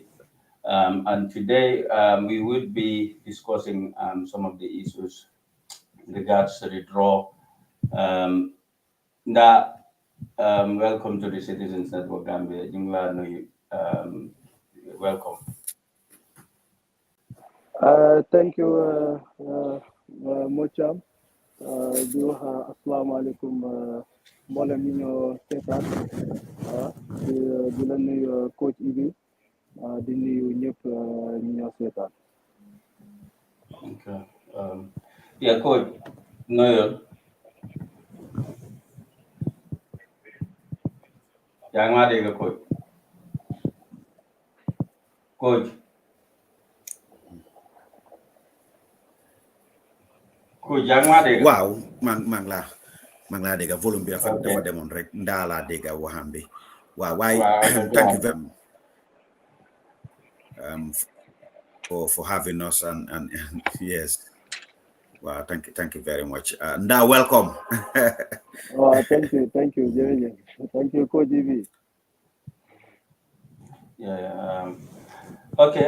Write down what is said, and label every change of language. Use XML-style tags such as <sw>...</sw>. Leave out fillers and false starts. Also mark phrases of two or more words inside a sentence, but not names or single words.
<en>And today we would be discussing some of the issues in regards to the draw. Welcome to the Citizens Network Gambia. Welcome. Thank you, Mocham.</en> <wo>Di wax asalaamaaleykum mboolem ñi ñoo seetaan di la nuyu coach Ibi di nuyu ñëpp ñi ñoo seetaan.</wo> <en>Okay. Yeah, coach.</en> <wo>Noel. Yang ma dégg coach. Coach. Coach yang ma dégg. Waaw maa ngi laa dégg volume bi dafa demoon rek ndaa laa dégg waxam bi waaw waaye</wo> <en>thank you very for having us and yes wow thank you very much</en> <wo>ndaa welcome.</wo> <en>Thank you jërëjëf thank you coach Ibi. Yeah. Okay.</en>